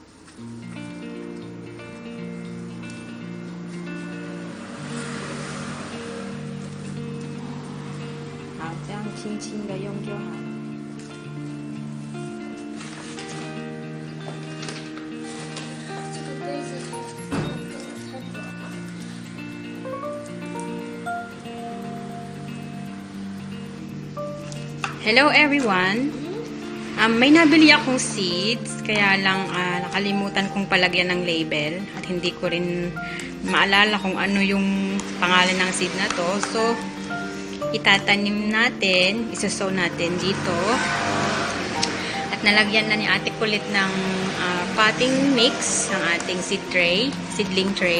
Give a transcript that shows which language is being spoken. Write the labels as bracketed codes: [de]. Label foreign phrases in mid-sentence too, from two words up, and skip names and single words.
[zh] 好，这样轻轻的用就好了。这个杯子太小了。 [en] Hello everyone! [tl] May nabili akong seeds, kaya lang nakalimutan kong palagyan ng label at hindi ko rin maalala kung ano yung pangalan ng seed na to. So, itatanim natin, isusow natin dito. At nalagyan na ni Ate Kulit ng [en] potting mix [tl] ang ating [en] seedling tray.